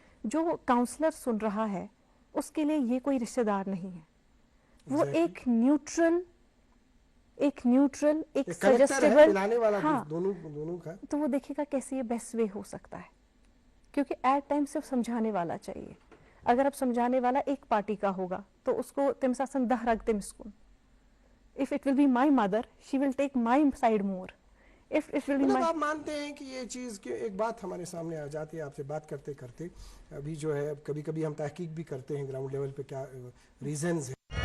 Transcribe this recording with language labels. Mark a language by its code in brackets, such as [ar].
[ur] جو کاؤنسلر سن رہا ہے اس کے لیے یہ کوئی رشتہ دار نہیں ہے, وہ ایک نیوٹرل, ایک سجسٹیبل, ہاں, تو وہ دیکھے گا کیسے یہ بیسٹ وے ہو سکتا ہے, کیونکہ ایٹ ٹائم صرف سمجھانے والا چاہیے. اگر اب سمجھانے والا ایک پارٹی کا ہوگا تو اس کو [ks] تمس آسن 10 رگ تمس کن. [en] If it will be my mother, she will take my side more. If it will be [ur] مطلب [en] my... [ur] آپ مانتے ہیں کہ یہ چیز کہ ایک بات ہمارے سامنے آ جاتی ہے آپ سے بات کرتے کرتے ابھی جو ہے کبھی کبھی ہم تحقیق بھی کرتے ہیں گراؤنڈ لیول پہ کیا ریزنز ہیں.